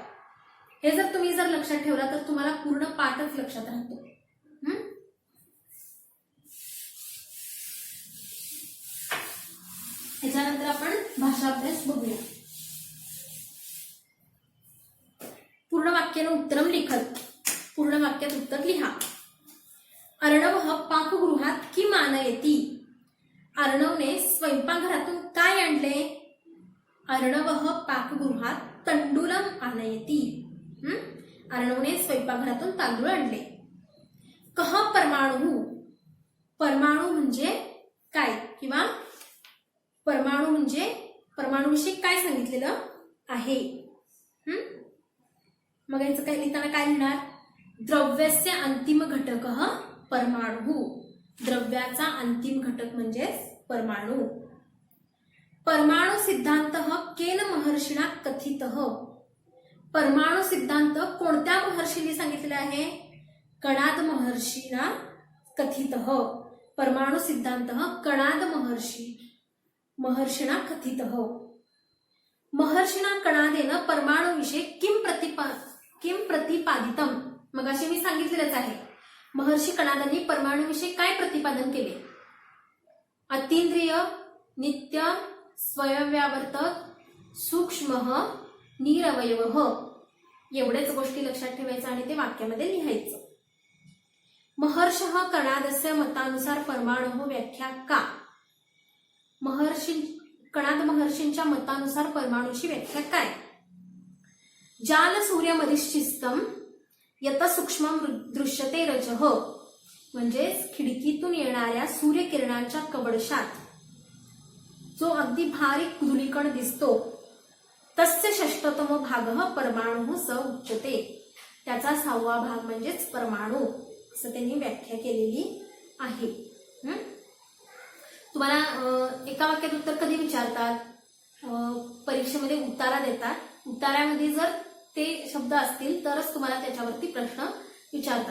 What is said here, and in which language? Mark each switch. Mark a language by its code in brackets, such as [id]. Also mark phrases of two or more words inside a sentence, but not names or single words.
[mr] हे जर तुम्ही लक्षात ठेवला तर तुम्हाला पूर्ण पाठच लक्षात राहतो. याच्यानंतर आपण भाषा अभ्यास बघूया. [sa] पूर्ण वाक्यानं उत्तरम लिखत, [mr] पूर्ण वाक्यात उत्तर लिहा. [sa] अर्णव पाकगृहात किम आनयती, [mr] अर्णवने स्वयंपाकघरातून काय आणले. [sa] अर्णव पाकगृहात तंडुलम आनयती, [mr] अर्णवने स्वयंपाकघरातून तांदूळ आणले. [sa] कह परमाणु, [mr] परमाणू म्हणजे काय, किंवा परमाणू म्हणजे परमाणूविषयी काय सांगितलेलं आहे. मग याचं काय लिहिताना काय लिहिणार, [sa] द्रव्यस्य अंतिम घटक परमाणु, [mr] द्रव्याचा अंतिम घटक म्हणजे परमाणू. [sa] परमाणु सिद्धांत केन महर्षिणा कथित, [mr] परमाणु सिद्धांत कोणत्या महर्षीने सांगितलेला आहे, [sa] कणाद महर्षिणा कथित. परमाणु सिद्धांत कणाद महर्षिणा कथित. महर्षिणा कणादेन परमाणु विषय किम प्रतिपादितम. [mr] मग असे मी सांगितलेलंच आहे, महर्षी कणादांनी परमाणु विषय काय प्रतिपादन केले. अतींद्रिय, नित्य, स्वयंव्यावर्तक, सूक्ष्म, निरवयव, एवढेच गोष्टी लक्षात ठेवायचं आणि ते वाक्यामध्ये लिहायचं. [sa] महर्षः कणादस्य मतानुसार परमाणुः व्याख्या का? [mr] कणाद महर्षींच्या मतानुसार परमाणूची व्याख्या काय? [sa] जाल सूर्यमधिष्ठितम यत सूक्ष्म दृश्यते रजः, [mr] म्हणजेच खिडकीतून येणाऱ्या सूर्यकिरणांच्या कवडशात जो अगदी बारीक धूलिकण दिसतो [sa] तस्य षष्ठतम भागः परमाणुः स उच्यते, [mr] त्याचा 6वा भाग म्हणजेच परमाणू असं त्यांनी व्याख्या केलेली आहे. तुम्हाला एका वाक्यात उत्तर कधी विचारतात? परीक्षेमध्ये उतारा देतात. उतार्यामध्ये जर ते शब्द असतील तरच तुम्हाला त्याच्यावरती प्रश्न विचारतात.